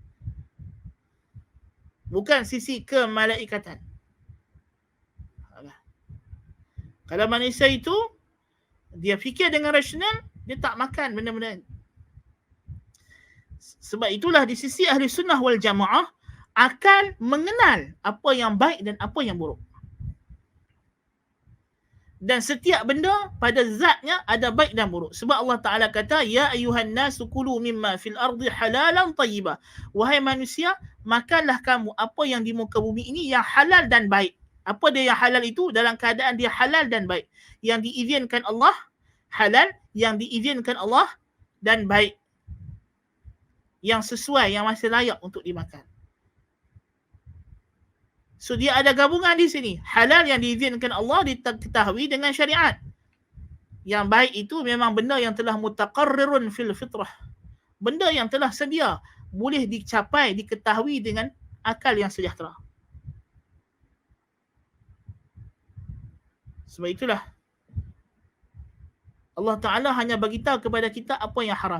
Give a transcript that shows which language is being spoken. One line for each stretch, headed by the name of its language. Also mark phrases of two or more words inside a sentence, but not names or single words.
Malay: Bukan sisi kemalaikatan. Kalau manusia itu, dia fikir dengan rasional, dia tak makan benda-benda. Sebab itulah di sisi ahli sunnah wal jamaah, akal mengenal apa yang baik dan apa yang buruk. Dan setiap benda pada zatnya ada baik dan buruk. Sebab Allah Ta'ala kata,
Arabic: يا أيها الناس كلوا مما في الأرض حلالا طيبا.
Malay: Wahai manusia, makanlah kamu apa yang di muka bumi ini yang halal dan baik. Apa dia yang halal itu? Dalam keadaan dia halal dan baik. Yang diizinkan Allah, halal. Yang diizinkan Allah, dan baik. Yang sesuai, yang masih layak untuk dimakan. So dia ada gabungan di sini. Halal yang diizinkan Allah diketahui dengan syariat. Yang baik itu memang benda yang telah
Arabic: متقرر في الفطرة.
Malay: Benda yang telah sedia. Boleh dicapai, diketahui dengan akal yang sejahtera. Sebab itulah Allah Ta'ala hanya beritahu kepada kita apa yang haram.